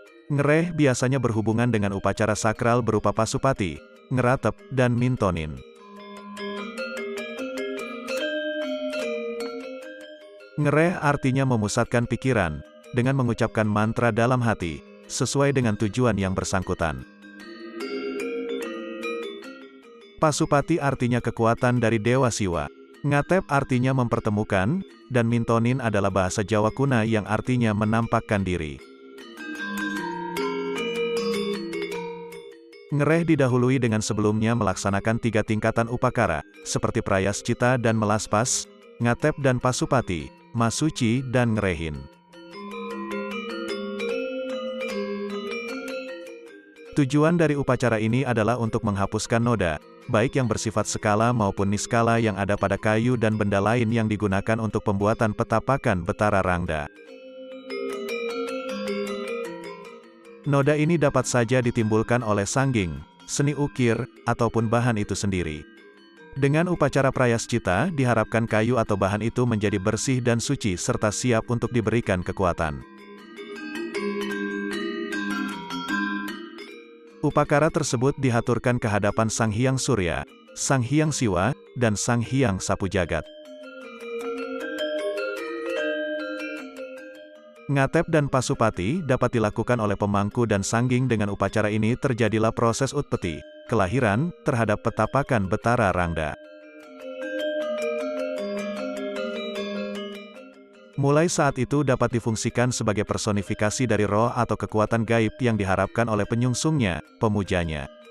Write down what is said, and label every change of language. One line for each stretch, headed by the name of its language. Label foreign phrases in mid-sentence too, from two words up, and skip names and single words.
Indonesian: Ngereh biasanya berhubungan dengan upacara sakral berupa pasupati, ngeratep, dan mintonin. Ngereh artinya memusatkan pikiran, dengan mengucapkan mantra dalam hati, sesuai dengan tujuan yang bersangkutan. Pasupati artinya kekuatan dari Dewa Siwa. Ngatep artinya mempertemukan, dan mintonin adalah bahasa Jawa kuna yang artinya menampakkan diri. Ngereh didahului dengan sebelumnya melaksanakan 3 tingkatan upakara, seperti prayascita dan melaspas, ngatep dan pasupati, masuci dan ngerehin. Tujuan dari upacara ini adalah untuk menghapuskan noda, baik yang bersifat skala maupun niskala yang ada pada kayu dan benda lain yang digunakan untuk pembuatan petapakan Betara Rangda. Noda ini dapat saja ditimbulkan oleh sangging, seni ukir, ataupun bahan itu sendiri. Dengan upacara prayascita, diharapkan kayu atau bahan itu menjadi bersih dan suci serta siap untuk diberikan kekuatan. Upakara tersebut dihaturkan ke hadapan Sang Hyang Surya, Sang Hyang Siwa, dan Sang Hyang Sapu Jagat. Ngatep dan pasupati dapat dilakukan oleh pemangku dan sangging. Dengan upacara ini terjadilah proses utpeti, kelahiran, terhadap petapakan Betara Rangda. Mulai saat itu dapat difungsikan sebagai personifikasi dari roh atau kekuatan gaib yang diharapkan oleh penyungsungnya, pemujanya.